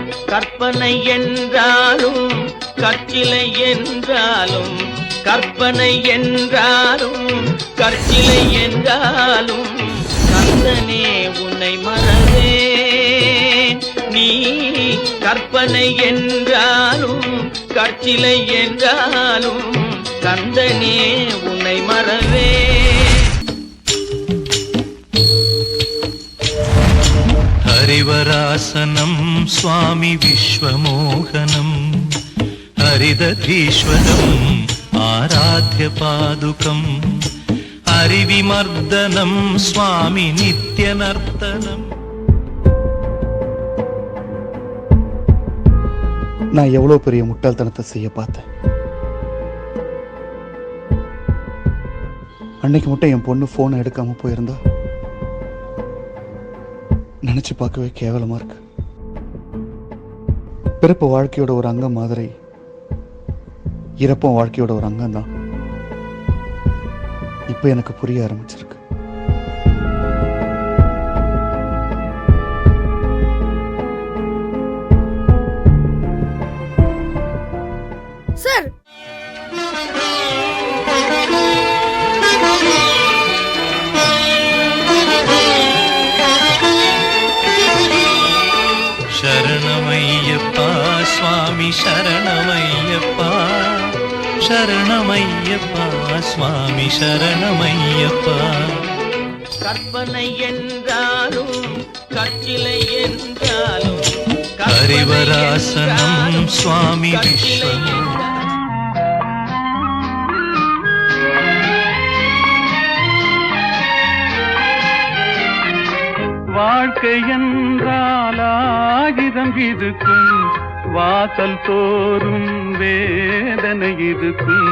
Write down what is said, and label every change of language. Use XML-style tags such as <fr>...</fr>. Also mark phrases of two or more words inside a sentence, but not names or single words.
<ta>கற்பனை என்றாலும் கற்சிலை என்றாலும் கற்பனை என்றாலும் கற்சிலை என்றாலும் கந்தனே உன்னை மறவேன். நீ கற்பனை என்றாலும் கற்சிலை என்றாலும் கந்தனே உன்னை மறவேன்.</ta> <sa>हरिवरासनं स्वामी विश्वमोहनं हरिदधीश्वरम् आराध्यपादुकम् हरिविमर्दनं स्वामी नित्यनर्तनम्.</sa> <ta>நான் எவ்வளோ பெரிய முட்டாள்தனத்தை செய்ய பார்த்தேன். அன்னைக்கு மட்டும் என் பொண்ணு ஃபோனை எடுக்காம போயிருந்தா நினைச்சு பார்க்கவே கேவலமா இருக்கு. பிறப்பு வாழ்க்கையோட ஒரு அங்கம் மாதிரி இறப்பும் வாழ்க்கையோட ஒரு அங்கம் தான். இப்ப எனக்கு புரிய ஆரம்பிச்சிருக்கு. சார்,</ta> <sa>शरणमय्यप्पा स्वामी शरणमय्यप्पा शरणमय्यप्पा स्वामी शरणमय्यप्पा.</sa> <ta>கற்பனை என்றாலும் கற்சிலை என்றாலும்</ta> <sa>हरिवरासनं स्वामी विश्वमोहनं</sa> <ta>வாழ்க்கை என்றால் ஆயிரம் இருக்கும், வாசல் தோறும் வேதனை இருக்கும்.</ta>